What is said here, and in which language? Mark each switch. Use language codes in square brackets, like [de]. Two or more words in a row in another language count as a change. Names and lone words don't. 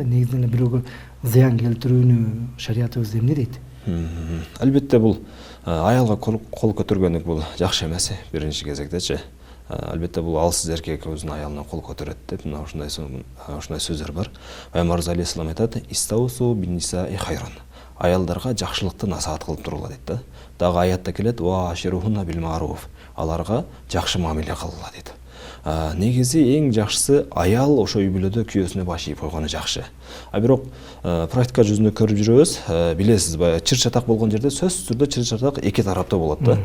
[ky] Негизинен эле бирөөгө зыян келтирүүнү шариятыбыз эмне дейт? Албетте бул аялга кол көтөргөнлүк бул жакшы эмес, биринчи кезектечи. Албетте бул алсыз эркек өзүнүн аялына кол көтөрөт деп мына ушундай сөздөр бар. Пайгамбарыбыз алейхиссалам айтат: [ar] "استوصوا بالنساء خيرا." [ky] Аялдарга жакшылыкты насаат кылып турула дейт да. Дагы аятта келет: [ar] "وعاشروهن بالمعروف." [ky] Аларга жакшы мамиле кылыла дейт. Негизи эң жакшысы аял ошо үй бүлөдө күйөөсүнө баш ийип койгону жакшы. Бирок практика жүзүндө көрүп жүрөбүз, билесиз, баягы чыр-чатак болгон жерде сөзсүз түрдө чыр-чатак эки тараптуу болот да.